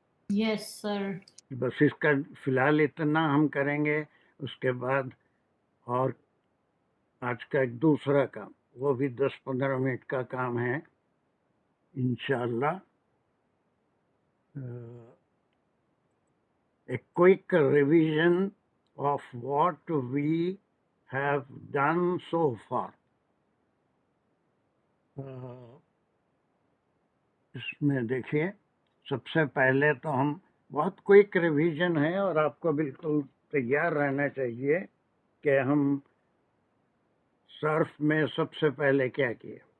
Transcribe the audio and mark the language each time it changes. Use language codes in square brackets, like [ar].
[en] Yes sir. [ur] بس اس کا فی الحال اتنا ہم کریں گے. اس کے بعد اور آج کا ایک دوسرا کام، وہ بھی 10-15 منٹ کا کام ہے انشاءاللہ. [en] A quick revision of what we have done so far. [ur] اس میں دیکھیے سب سے پہلے تو ہم بہت کوئک ریویژن ہے، اور آپ کو بالکل تیار رہنا چاہیے کہ ہم صرف میں سب سے پہلے کیا کیے.